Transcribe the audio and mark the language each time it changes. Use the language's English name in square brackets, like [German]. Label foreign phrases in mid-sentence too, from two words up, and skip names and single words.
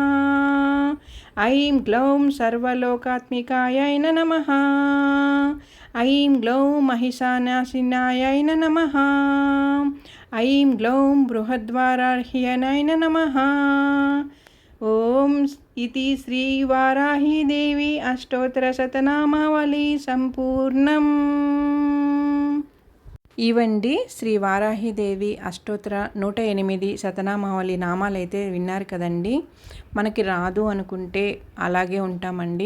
[Sanskrit] ऐं ग्लौं सर्वलोकात्मिकाय नमः। ऐं ग्लौं महिषानाशिनाय नमः। ऐं ग्लौं बृहद्वाराह्याय नमः। ఓం इति శ్రీవారాహీదేవి అష్టోత్తరశతనామావళి సంపూర్ణం. [Telugu] ఇవండి శ్రీ వారాహిదేవి అష్టోత్తర 108 శతనామావళి నామాలైతే విన్నారు కదండి. మనకి రాదు అనుకుంటే అలాగే ఉంటామండి.